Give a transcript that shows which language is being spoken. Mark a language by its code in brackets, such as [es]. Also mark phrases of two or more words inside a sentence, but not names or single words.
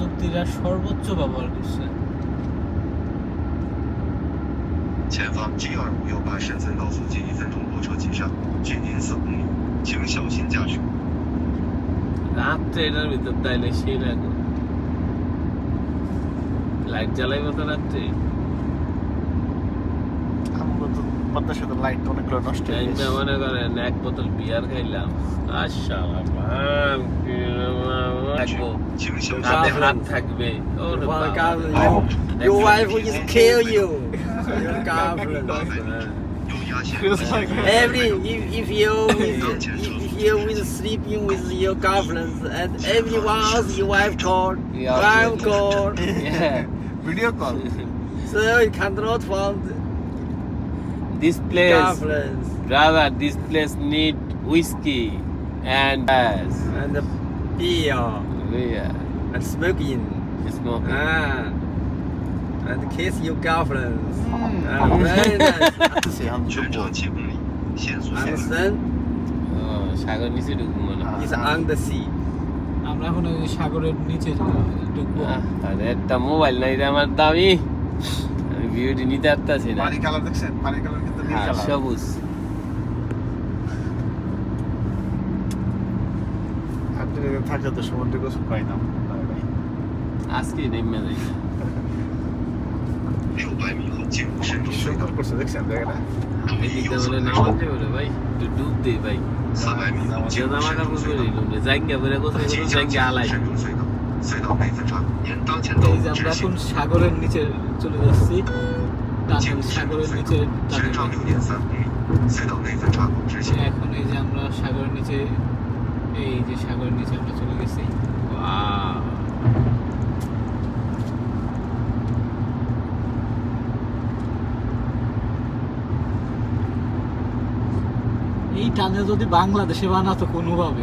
[bn] বিদেশিরা সর্বোচ্চ ব্যবহার করছে। [zh] 前方 G25右把深层高速近1分钟火车骑上，距您4公里，请小心驾驶。 [bn] রাত্রে এটার ভিতর তাইলে সেই লাগবে লাইট জ্বালাইবো তো রাত্রে আমাকে তো পদ্মা সেতুর লাইট অনেকগুলো নষ্ট হয়ে এইটা গেছে। মনে করেন এক বোতল বিয়ার খাইলাম আচ্ছা [zh] 请小心 [bn] হাতে [zh] 驾 [bn] হাত [zh] 驶。 [bn] থাকবে ওরে [en] Well, [bn] বাবা। [en] girlfriend, your wife will just kill you. Your girlfriend. 右压线。 If you will sleeping with your girlfriend and everyone else your wife called, Yeah. wife called, Yeah. video call so you cannot find This place, girlfriends brother, this place need whiskey and gas. and beer Yeah. and smoking. Smoking. And kiss your girlfriends. Very nice. [zh] 全长7公里，限速40。 [en] Understand? [bn] Oh, সাগর নিচে ঢুকবো মনে হয়। [en] It's on the sea. [bn] আমরা এখন ওই সাগরের নিচে ঢুকবো। আরে একটা মোবাইল নাই রে আমার দামি আমি ভিডিও নিতে পারতাছি না পানি কালার দেখছেন পানি কালার কিন্তু নীল হ্যাঁ, কালার সবুজ আপনি যদি থাকলে তো সমুদ্রে গোসল পাইতাম আজকে নেমে যাই [zh] 600 米后进入深中隧道 [bn] সুন্দর，করছে দেখছেন জায়গাটা [zh] 注意 [bn] এদিকে [zh] 右侧 [bn] বলে [zh] 回 [bn] নামাতে [zh] 转。 [bn] বলে ভাই একটু ডুব দে ভাই [zh] 400米后进入 [bn] জামা [zh] 深 [bn] কাপড় [zh] 中隧 [bn] পরে [zh] 道， [bn] নিলাম জায়গা পরে কোথায় [zh] 即 [bn] কোনো [zh] 将 [bn] জায়গা [zh] 进入 [bn] আলাই [zh] 深中隧道，隧道内分叉，沿当前道 [bn] এই [zh] 路 [bn] যে আমরা [zh] 直 [bn] এখন [zh] 行， [bn] সাগরের নিচে চলে যাচ্ছি। [zh] 进 [bn] টানেল [zh] 入深中 [bn] সাগরের [zh] 隧 [bn] নিচে [zh] 道，全 [bn] টানেল। [zh] 长6.3公里，隧道内分叉口直行。 [bn] এখন এই যে আমরা সাগরের নিচে, এই যে সাগরের নিচে আমরা চলে গেছি। [en] Wow. [bn] এই টানেল যদি বাংলাদেশে বানাতো কোনোভাবে,